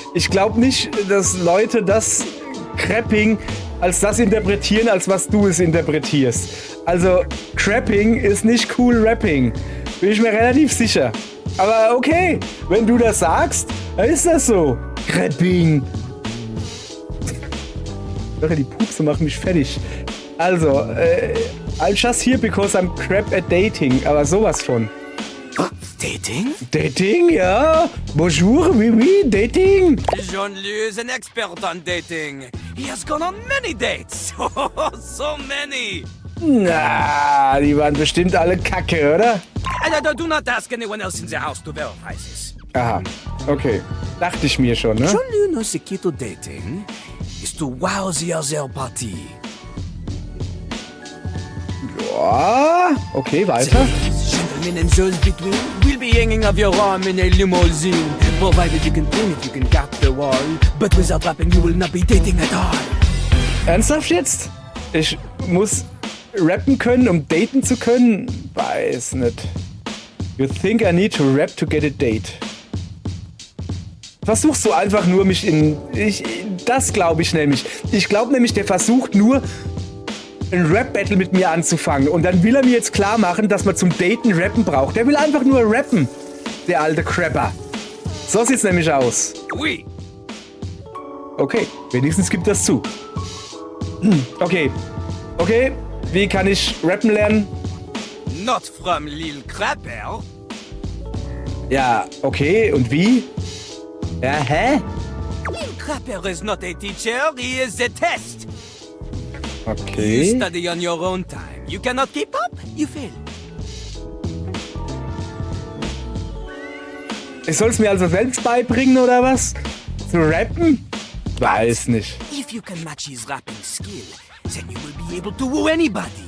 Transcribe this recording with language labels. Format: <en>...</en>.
<de>Ich glaube nicht, dass Leute das Crapping als das interpretieren, als was du es interpretierst. Also, Crapping ist nicht cool Rapping. Bin ich mir relativ sicher. Aber okay, wenn du das sagst, dann ist das so. Crapping. Die Pupse machen mich fertig.</de> <en>Also, I'm just here because I'm crap at dating.</en> <de>Aber sowas von.</de> <en>Dating?</en> <fr>Dating, ja. Bonjour, oui, oui, dating.</fr> <en>Jean-Louis is an expert on dating. He has gone on many dates. So many.</en> <de>Na, die waren bestimmt alle kacke, oder?</de> <en>Do not ask anyone else in the house to verify this.</en> <de>Aha, okay. Dachte ich mir schon, ne?</de> <en>Jean-Luc knows the key to dating is to wow the other party.</en> <de>Boah, okay, weiter.</de> <en>Gentlemen and those between will be hanging off your arm in a limousine. Provided you can bring it, you can cap the wall. But without rapping, you will not be dating at all.</en> <de>Ernsthaft jetzt? Ich muss rappen können, um daten zu können? Weiß nicht.</de> <en>You think I need to rap to get a date?</en> <de>Versuchst du einfach nur mich das glaube ich nämlich. Ich glaube nämlich, der versucht nur ein Rap-Battle mit mir anzufangen. Und dann will er mir jetzt klar machen, dass man zum Daten Rappen braucht. Der will einfach nur rappen, der alte Crapper. So sieht's nämlich aus.</de> <fr>Oui.</fr> <de>Okay, wenigstens gibt das zu. Okay, wie kann ich rappen lernen?</de> <en>Not from Lil Crapper.</en> <de>Ja, okay, und wie? Ja, hä?</de> <en>Lil Crapper is not a teacher, he is a test. You Okay. study on your own time. You cannot keep up, you fail.</en> <de>Ich soll es mir also selbst beibringen, oder was? Zu rappen? Weiß nicht.</de> <en>If you can match his rapping skill, then you will be able to woo anybody.</en>